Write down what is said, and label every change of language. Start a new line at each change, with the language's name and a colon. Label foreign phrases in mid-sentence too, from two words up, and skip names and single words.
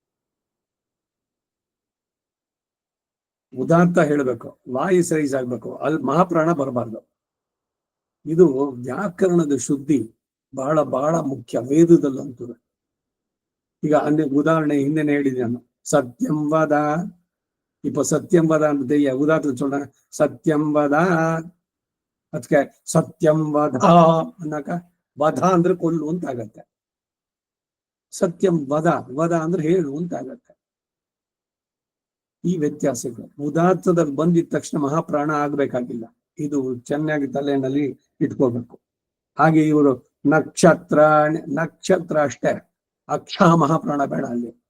Kannada: ಉದಾತ್ತ ಹೇಳಬೇಕು
English: voice raise
Kannada: ಆಗ್ಬೇಕು ಅಲ್ಲಿ ಮಹಾಪ್ರಾಣ ಬರಬಾರ್ದು ಇದು ವ್ಯಾಕರಣದ ಶುದ್ಧಿ ಬಹಳ ಬಹಳ ಮುಖ್ಯ ವೇದದಲ್ಲಂತೂ ಈಗ ಉದಾಹರಣೆ ಹಿಂದೆನೆ ಹೇಳಿದೆ ನಾನು
Sanskrit: ಸತ್ಯಂ ವದ
Kannada: ಇಪ್ಪ
Sanskrit: ಸತ್ಯಂ ವದ
Kannada: ಅಂತ ಉದಾಹರಣೆ சொல்ற
Sanskrit: ಸತ್ಯಂ ವದ
Kannada: ಅದಕ್ಕೆ
Sanskrit: ಸತ್ಯಂ ವದ
Kannada: ಅನ್ನಕ ವಧ ಅಂದ್ರೆ ಕೊಲ್ಲು ಅಂತ ಆಗತ್ತೆ
Sanskrit: ಸತ್ಯಂ ವದ
Kannada: ವದ ಅಂದ್ರೆ ಹೇಳು ಅಂತ ಆಗತ್ತೆ ಈ ವ್ಯತ್ಯಾಸಗಳು ಉದಾತ್ತದಲ್ಲಿ ಬಂದಿದ ತಕ್ಷಣ ಮಹಾಪ್ರಾಣ ಆಗ್ಬೇಕಾಗಿಲ್ಲ ಇದು ಚೆನ್ನಾಗಿ ತಲೆಯಲ್ಲಿ ಇಟ್ಕೋಬೇಕು ಹಾಗೆ ಇವರು ನಕ್ಷತ್ರ ಅಷ್ಟೇ ಅಕ್ಷ ಮಹಾಪ್ರಾಣ ಬೇಡ ಅಲ್ಲಿ